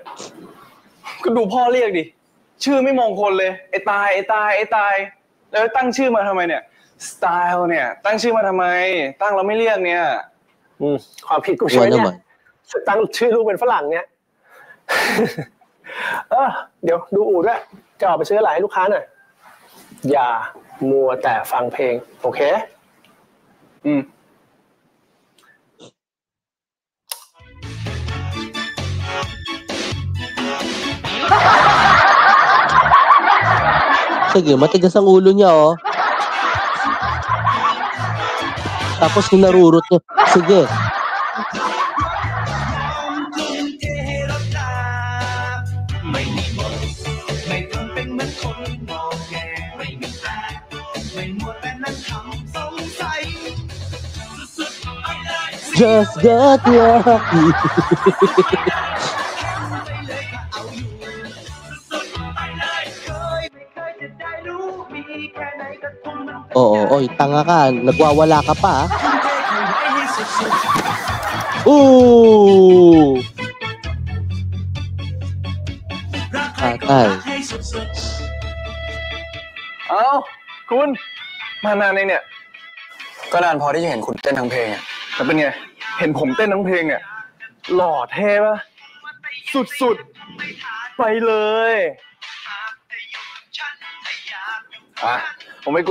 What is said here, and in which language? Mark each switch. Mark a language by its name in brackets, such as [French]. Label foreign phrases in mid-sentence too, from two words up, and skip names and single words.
[Thai] ก็ดูพ่อเรียกดิ ชื่อไม่มงคลเลย ไอ้ตาย แล้วตั้งชื่อมาทำไมเนี่ย สไตล์เนี่ย ตั้งชื่อมาทำไม ตั้งเราไม่เรียกเนี่ย ความผิดกูใช่ไหมเนี่ยตั้งชื่อลูกเป็นฝรั่งเนี่ย เดี๋ยวดูอู่ด้วยจะออกไปซื้ออะไรให้ลูกค้าหน่อยอย่ามัวแต่ฟังเพลงโอเค [Filipino] Sige, matigas ang ulo niya, oh. Tapos hinarurot niya. Sige. [English] Just got lucky. [Filipino] Oo, oy, tanga ka. Nagwawala ka pa. Ooh! Patay. [Thai] เอ้าคุณมานานเนี่ยก็นานพอที่จะเห็นคุณเต้นทั้งเพลงอ่ะแต่เป็นไงเห็นผมเต้นทั้งเพลงเนี่ยหล่อเท่ปะสุดๆไปเลยผมไม่โก